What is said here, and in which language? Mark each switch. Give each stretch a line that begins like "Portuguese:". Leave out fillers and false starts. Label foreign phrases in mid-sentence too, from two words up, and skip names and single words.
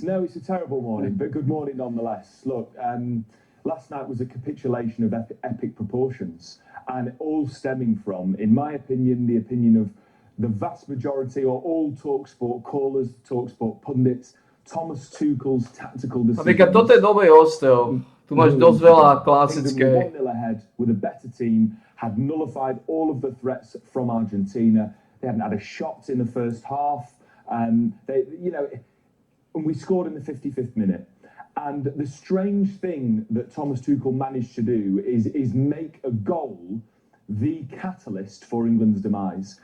English: No, it's a terrible morning, but good morning nonetheless. Look, last night was a capitulation of epic proportions, and all stemming from, in my opinion, the opinion of the vast majority or all TalkSport callers, TalkSport pundits, Thomas Tuchel's tactical decisions.
Slovak: Napríklad toto je dobrý hostel. Tu máš dosť veľa klasické.
English: 1-0 ahead with a better team, had nullified all of the threats from Argentina. They hadn't had a shot in the first half. And we scored in the 55th minute. And the strange thing that Thomas Tuchel managed to do is make a goal the catalyst for England's demise.